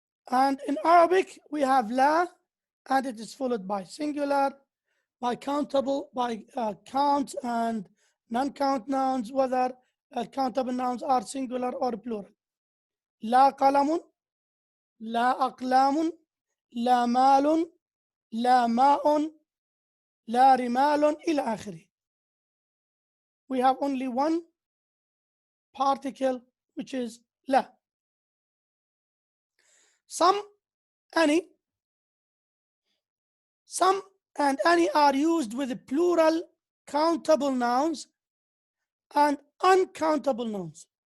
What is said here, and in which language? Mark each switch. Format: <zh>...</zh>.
<en>And in Arabic, we have la, and it is followed by singular, by countable, by count and non-count nouns, whether countable nouns are singular or plural.</en> <ar>لا قلم, لا أقلام, لا مال, لا ماء, لا رمال, إلى آخره.</ar> <en>We have only one particle, which is la. Some, any, some and any are used with plural countable nouns and uncountable nouns.</en>